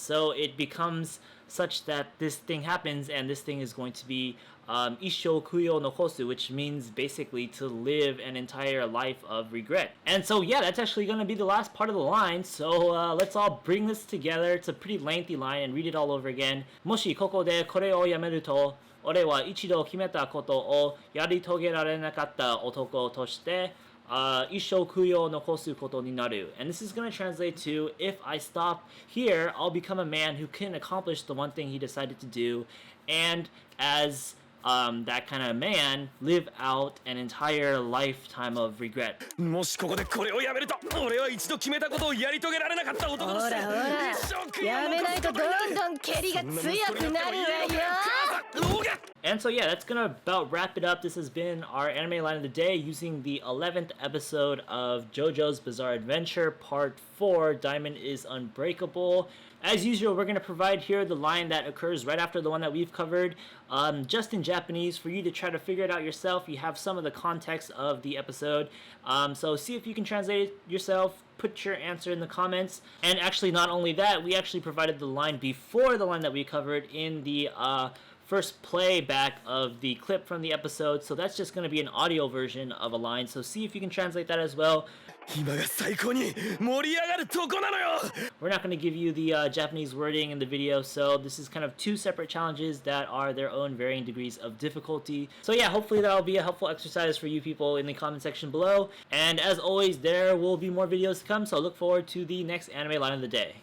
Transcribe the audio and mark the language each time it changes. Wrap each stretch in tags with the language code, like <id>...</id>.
<en>So it becomes such that this thing happens, and this thing is going to be</en> <ja>Isshou悔いを残す,</ja> <en>which means basically to live an entire life of regret. And so yeah, that's actually going to be the last part of the line. So let's all bring this together. It's a pretty lengthy line, and read it all over again.</en> <ja>もしここでこれをやめると、俺は一度決めたことをやり遂げられなかった男として一生悔いを残すことになる.</ja> <en>And this is going to translate to, if I stop here, I'll become a man who can accomplish the one thing he decided to do, and as that kind of man, live out an entire lifetime of regret.</en> <ja>もしここでこれをやめると、俺は一度決めたことをやり遂げられなかった男として、一生悔いを残すことになる。やめないとどんどん蹴りが強くなるわよ。</ja> <en>And so yeah, that's gonna about wrap it up. This has been our anime line of the day using the 11th episode of JoJo's Bizarre Adventure Part 4, Diamond is Unbreakable. As usual, we're going to provide here the line that occurs right after the one that we've covered, just in Japanese, for you to try to figure it out yourself. You have some of the context of the episode, so see if you can translate it yourself. Put your answer in the comments. And actually, not only that, we actually provided the line before the line that we covered in the first playback of the clip from the episode, so that's just going to be an audio version of a line, so see if you can translate that as well.</en> <ja>今が最高に盛り上がるとこなのよ。</ja> <en>We're not going to give you the Japanese wording in the video, so this is kind of two separate challenges that are their own varying degrees of difficulty. So yeah, hopefully that'll be a helpful exercise for you people in the comment section below. And as always, there will be more videos to come, so look forward to the next anime line of the day.</en>